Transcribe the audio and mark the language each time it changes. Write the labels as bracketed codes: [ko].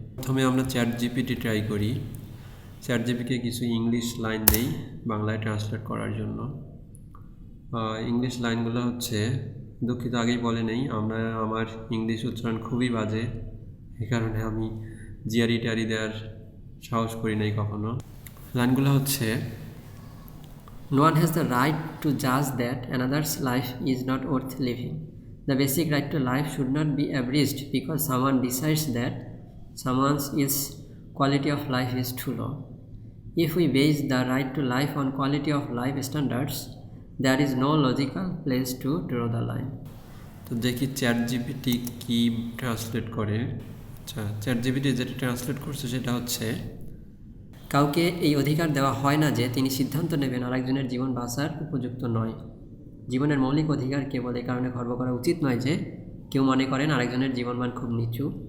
[bn] প্রথমে আমরা chat GPT try করি। চ্যাট জিপিকে কিছু ইংলিশ লাইন দেই বাংলায় ট্রান্সলেট করার জন্য। ইংলিশ লাইনগুলো হচ্ছে, দুঃখিত আগেই বলে নেই, আমার ইংলিশ উচ্চারণ খুবই বাজে, এই কারণে আমি জিআরই ট্যারি দেওয়ার সাহস করি নাই কখনো। লাইনগুলো হচ্ছে, [en] No one has the right to judge that another's life is not worth living. The basic right to life should not be abridged because someone decides that someone's quality of life is too low. If we base the right to life on quality of life standards, there is no logical place to draw the line. [bn] তো দেখি chat GPT কী translate করে। আচ্ছা, chat GPT যেটা translate করছে সেটা হচ্ছে, কাউকে এই অধিকার দেওয়া হয় না যে তিনি সিদ্ধান্ত নেবেন আরেকজনের জীবন বাঁচার উপযুক্ত নয়। জীবনের মৌলিক অধিকার কেবল এই কারণে খর্ব করা উচিত নয় যে কেউ মনে করেন আরেকজনের জীবনমান খুব নিচু।